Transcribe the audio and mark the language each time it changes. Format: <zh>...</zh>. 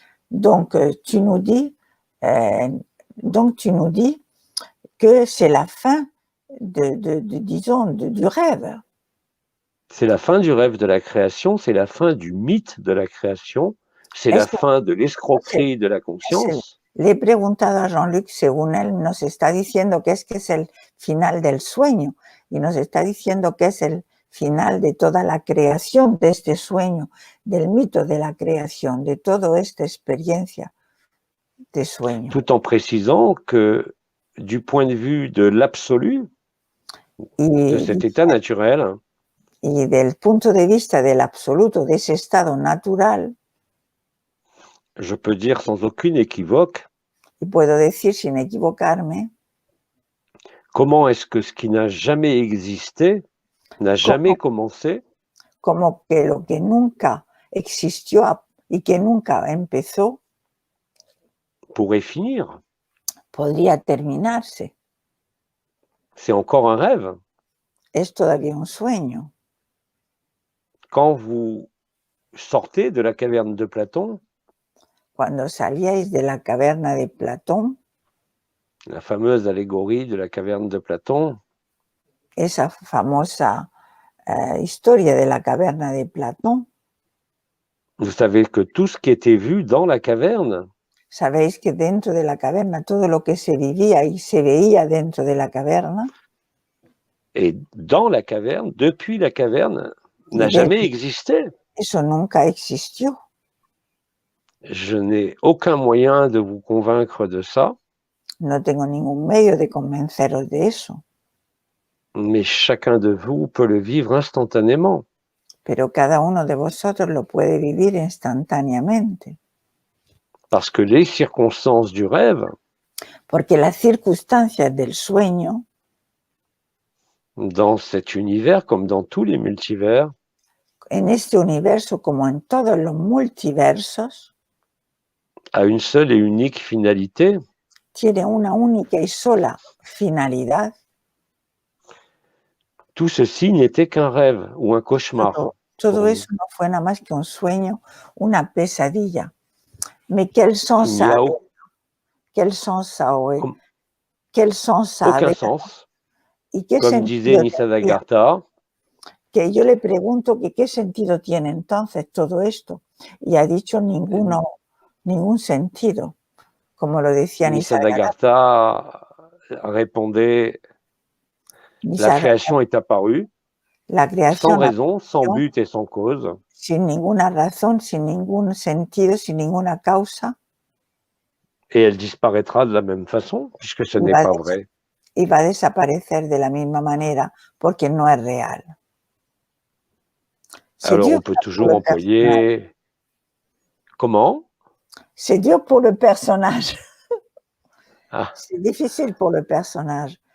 <fr>Donc, tu nous dis que c'est la fin du rêve. C'est la fin du rêve de la création, c'est la fin du mythe de la création, c'est la fin de l'escroquerie de la conscience.</fr> <es>Le he preguntado a Jean-Luc, según él nos está diciendo que es el final del sueño y nos está diciendo que es el final de toda la creación de este sueño, del mito de la creación, de toda esta experiencia de sueño.</es> <fr>Tout en précisant que du point de vue de l'absolu, de cet état naturel,</fr> <es>y del punto de vista del absoluto, de ese estado natural,</es> <fr>je peux dire sans aucune équivoque,</fr> <es>y puedo decir sin equivocarme,</es> <fr>comment est-ce que ce qui n'a jamais existé, n'a jamais commencé,</fr> <es>como que lo que nunca existió y que nunca empezó,</es> <fr>pourrait finir.</fr> <es>Podría terminarse.</es> <fr>C'est encore un rêve.</fr> <es>Es todavía un sueño.</es> <fr>Quand vous sortez de la caverne de Platon,</fr> <es>Cuando salíais de la caverna de Platón,</es> <fr>la fameuse allégorie de la caverne de Platon,</fr> <es>esa famosa historia de la caverna de Platón,</es> <fr>vous savez que tout ce qui était vu dans la caverne,</fr> <es>sabéis que dentro de la caverna, todo lo que se vivía y se veía dentro de la caverna,</es> <fr>et dans la caverne, depuis la caverne, n'a jamais existé.</fr> <es>Eso nunca existió.</es> <fr>Je n'ai aucun moyen de vous convaincre de ça.</fr> <es>No tengo ningún medio de convenceros de eso.</es> <fr>Mais chacun de vous peut le vivre instantanément.</fr> <es>Pero cada uno de vosotros lo puede vivir instantáneamente.</es> <fr>Parce que les circonstances du rêve,</fr> <es>porque las circunstancias del sueño,</es> <fr>dans cet univers comme dans tous les multivers,</fr> <es>en este universo como en todos los multiversos,</es> <fr>a une seule et unique finalité.</fr> <es>Tiene una única y sola finalidad.</es> <fr>Tout ceci n'était qu'un rêve ou un cauchemar.</fr> <es>Todo eso no fue nada más que un sueño, una pesadilla.</es> <fr>Mais quel sens ça a? Quel sens ça a? Quel sens ça a? Aucun sens.</fr> <es>¿Y qué</es> <fr>Comme disait Nisargadatta,</fr> <es>que yo le pregunto que qué sentido tiene entonces todo esto. Y ha dicho ningún sentido, como lo decía</es> <fr>Nisargadatta répondait, la création est apparue, sans raison, sans but et sans cause.</fr> <es>Sin ninguna razón, sin ningún sentido, sin ninguna causa.</es> <fr>Et elle disparaîtra de la même façon, puisque ce n'est pas vrai.</fr> <es>Y va a desaparecer de la misma manera, porque no es real.</es> <fr>Alors on peut toujours employer... Comment? C'est dur pour le personnage. Ah. C'est difficile pour le personnage.</fr>